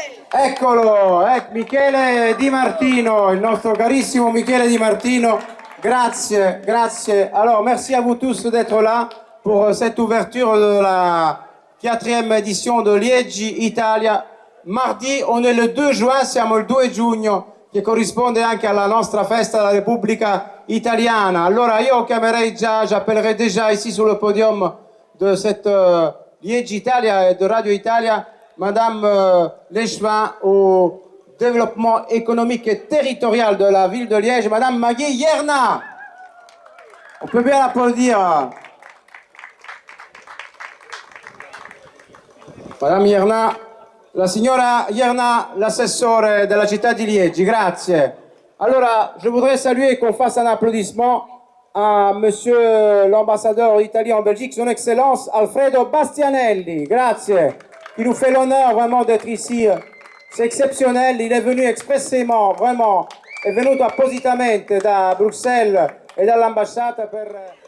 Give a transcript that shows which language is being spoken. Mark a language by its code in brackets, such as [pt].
[it] Eccolo, Michele Di Martino, il nostro carissimo Michele Di Martino. Grazie, grazie. [fr] Alors, merci à vous tous d'être là pour cette ouverture de la 4e édition de Liegi Italia. Mardi, on est le 2 juin, [it] siamo il 2 giugno, che corrisponde anche alla nostra festa della Repubblica Italiana. Allora io [fr] j'appellerai déjà ici sur le podium de cette Liegi Italia et de Radio Italia, Madame l'échevin au développement économique et territorial de la ville de Liège, Madame Maggie Yerna. On peut bien l'applaudir. [it] Madame Yerna, la signora Yerna, l'assessore della città di Liegi, grazie. [fr] Allora, je voudrais saluer et qu'on fasse un applaudissement à Monsieur l'ambassadeur italien en Belgique, Son Excellence Alfredo Bastianelli, grazie, qui nous fait l'honneur vraiment d'être ici. C'est exceptionnel, il est venu expressément, vraiment, [it] è venuto appositamente da Bruxelles [fr] et [it] dall'ambasciata per...